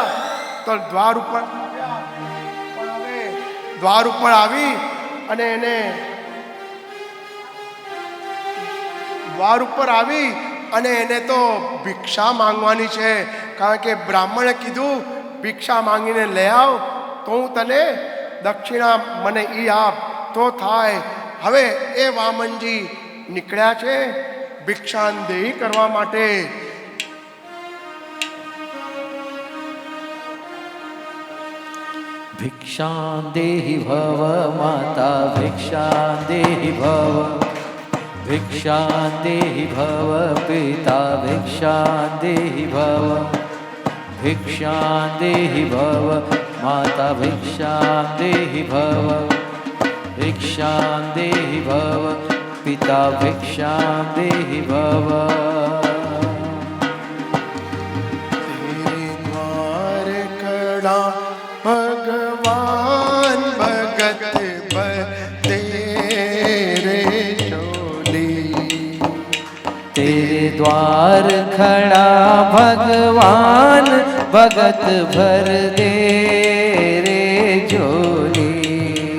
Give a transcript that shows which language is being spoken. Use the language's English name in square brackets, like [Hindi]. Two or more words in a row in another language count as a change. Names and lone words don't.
[Gujarati] તો દ્વાર ઉપર આવી અને એને દ્વાર ઉપર આવી અને એને તો ભિક્ષા માંગવાની છે. કારણ કે બ્રાહ્મણે કીધું ભિક્ષા માંગીને લઈ આવ તો હું તને દક્ષિણા મને ઈ આપ તો થાય. હવે એ વામનજી નીકળ્યા છે ભિક્ષાંદેહી કરવા માટે. [Sanskrit] भिक्षां देहि भव माता भिक्षां देहि भव भिक्षां देहि भव पिता भिक्षां देहि भव भिक्षां देहि भव माता भिक्षां देहि भव भिक्षां देहि भव पिता भिक्षां देहि भव. [Hindi] भगवान भगत तेरे चोली. तेरे द्वार खड़ा भगवान भगत भर दे रे झोली.